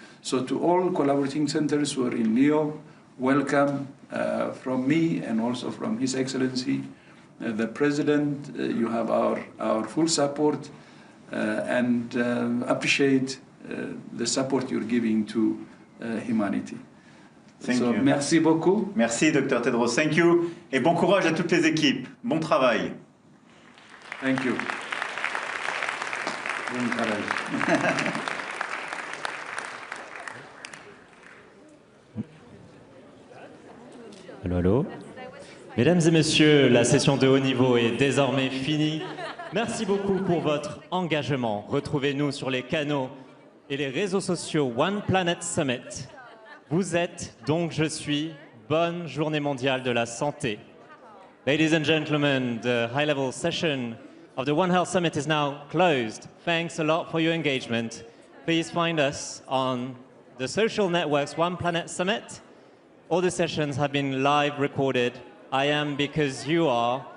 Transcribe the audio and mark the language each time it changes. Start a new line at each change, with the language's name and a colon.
English: So to all collaborating centers who are in Lyon, welcome from me and also from His Excellency, the President. You have our full support and appreciate the support you're giving to humanity. Thank you.
French: Merci beaucoup. Merci,
English: Dr. Tedros. Thank you.
French: Et bon courage à toutes les équipes. Bon travail.
English: Thank you.
French: Bon travail. Allô, allô. Mesdames et messieurs, la session de haut niveau est désormais finie. Merci beaucoup pour votre engagement. Retrouvez-nous sur les canaux et les réseaux sociaux One Planet Summit. Vous êtes, donc je suis. Bonne journée mondiale de la santé.
English: Ladies and gentlemen, the high-level session of the One Health Summit is now closed. Thanks a lot for your engagement. Please find us on the social networks One Planet Summit. All the sessions have been live recorded. I am because you are.